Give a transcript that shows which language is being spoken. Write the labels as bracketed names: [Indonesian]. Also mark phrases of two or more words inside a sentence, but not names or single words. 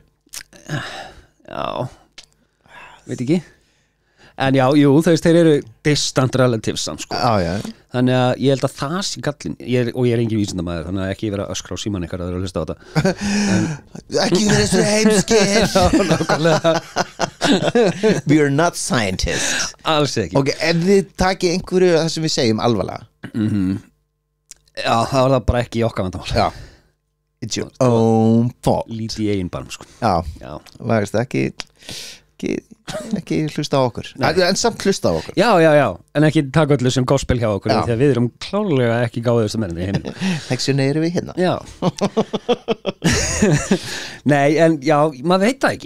[Icelandic] Já, veit ekki. En já, jú, þú veist, þeir eru [English] distant relatives [Icelandic] samt, sko. Já. Þannig að ég held að það sé gallin, og ég er engin vísindamaður, þannig að ekki vera að öskra á síman ykkar að vera að hlusta á þetta. Ekki vera svo heimskir. Já, nákvæmlega. [English] We are not scientists. [Icelandic] Alls ekki. Ok, ef þið takið einhverju það sem við segjum alvarlega. Já, það var það bara ekki í okkar vandamál. Já. [English] It's your own fault. [Icelandic] Lítið í eigin barm, sko. Já. Vægast ekki hlusta á okkur. En samt hlusta á okkur. Já, en ekki taka öllu sem gospel hjá okkur, því að við erum klárlega ekki gáðuðust að menna í heiminu. Þessuna eru við hérna. Já. Nei, en já, maður veit það ekki.